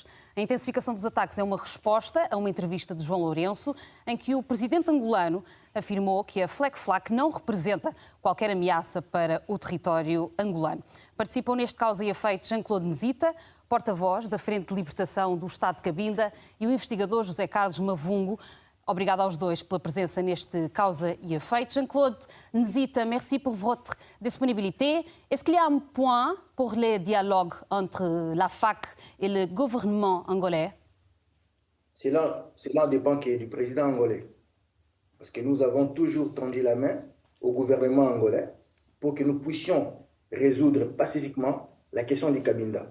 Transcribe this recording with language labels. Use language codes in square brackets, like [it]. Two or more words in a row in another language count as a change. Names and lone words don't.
[pt] A intensificação dos ataques é uma resposta a uma entrevista de João Lourenço, em que o presidente angolano afirmou que a FLEC-FLAC não representa qualquer ameaça para o território angolano. Participam neste causa e efeito Jean-Claude Nzita, porta-voz da Frente de Libertação do Estado de Cabinda, e o investigador José Carlos Mavungo. Obrigada aos dois pela presença neste Causa e Efeito. [fr] Jean-Claude Nzita, merci pour votre disponibilité. Est-ce qu'il y a un point pour le dialogue entre la FAC et le gouvernement angolais? Cela dépend du président angolais. Parce que nous avons toujours tendu la main au gouvernement angolais pour que nous puissions résoudre pacifiquement la question du Cabinda.